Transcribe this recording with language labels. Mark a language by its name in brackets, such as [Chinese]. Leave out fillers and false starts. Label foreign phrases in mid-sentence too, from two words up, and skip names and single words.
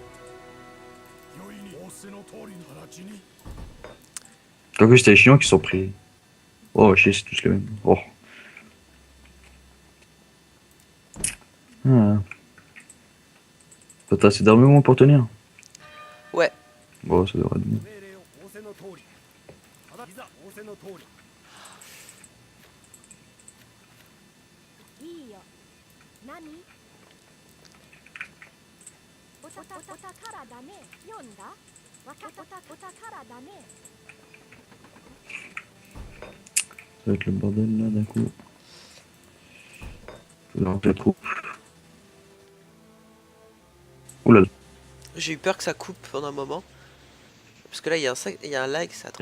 [French] Quoique c'était les Chinois qui se sont pris. Oh, chier, c'est tous les mêmes. Oh. Ah. T'as assez d'armement pour tenir? Ouais. Bon, ça devrait être bon. [Japanese] いいよ。何？お宝だね。読んだ？お宝だね。 [French] Ça va être le bordel là d'un coup. Je vais rentrer trop. Oula. J'ai eu peur que ça coupe pendant un moment. Parce que là, il y a un lag, ça a trop.